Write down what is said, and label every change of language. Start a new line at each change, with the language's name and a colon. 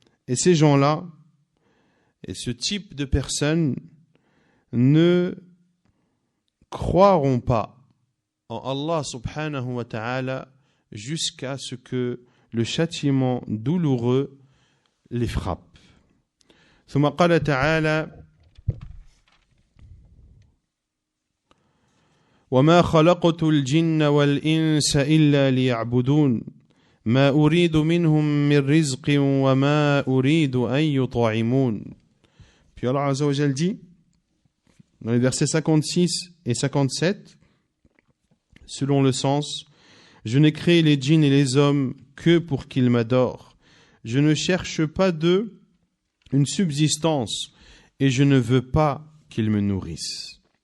French: Et ces gens-là, et ce type de personnes ne croiront pas en Allah subhanahu wa ta'ala jusqu'à ce que le châtiment douloureux les frappe.
Arabic: ثم قال تعالى وما خلقت الجن والإنس إلا ليعبدون ما أريد منهم من رزق وما أريد أن يطعمون.
French: Puis Allah Azza wa Jal dit dans les versets 56 et 57, selon le sens, je n'ai créé les djinns et les hommes que pour qu'ils m'adorent. Je ne cherche pas d'eux une subsistance et je ne veux pas qu'ils me nourrissent.